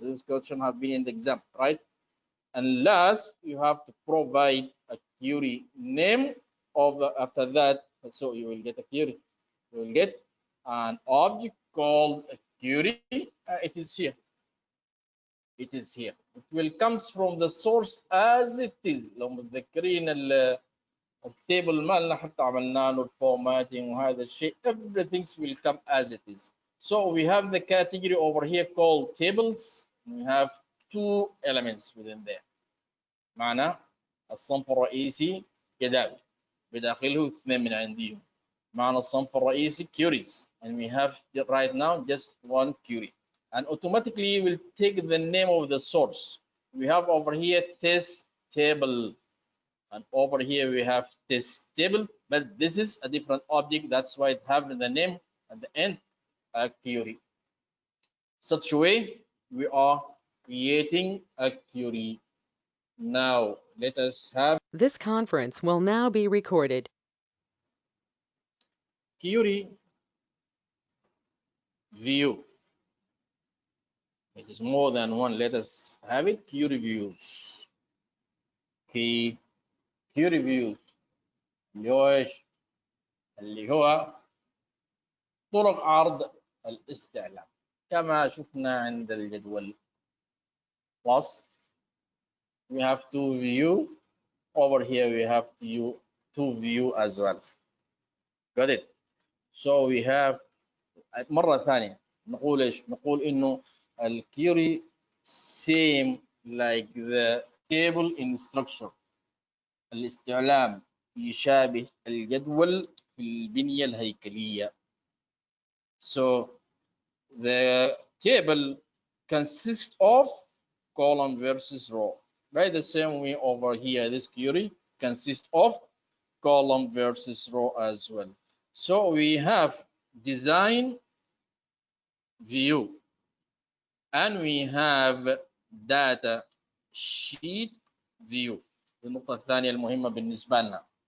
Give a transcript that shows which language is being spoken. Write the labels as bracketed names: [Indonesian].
[English] This question have been in the exam, right? And last, you have to provide a query name of after that. So you will get a query. You will get an object called a query. It is here. It is here. It will comes from the source as it is. [Arabic] لو متذكرين التيبل مالنا حتى عملنا له الفورماتنج وهذا الشيء, [English] everything will come as it is. So we have the category over here called tables. We have 2 elements within there. [Arabic] معنى الصنف الرئيسي جداول بداخله 2 من عندهم. معنى الصنف الرئيسي [English] queries, and we have right now just 1 query, and automatically will take the name of the source. We have over here test table, and over here we have test table, but this is a different object. That's why it have the name at the end, a query. Such a way we are creating a query. Now let us have This conference will now be recorded. query view. It is more than one. Let us have it. Query views. [Arabic] query views اللي هو ايش؟ اللي هو طرق عرض الاستعلام كما شفنا عند الجدول. [English] Plus we have to view. Over here we have to view as well. Got it? So we have [Arabic] مرة ثانية نقول ايش؟ نقول انه الكيوري [English] same like the table in structure. [Arabic] الاستعلام يشابه الجدول في البنية الهيكلية. [English] So the table consists of column versus row. By the same way over here, this query consists of column versus row as well. So we have design view and we have data sheet view. [Arabic] النقطة الثانية المهمة بالنسبة لنا.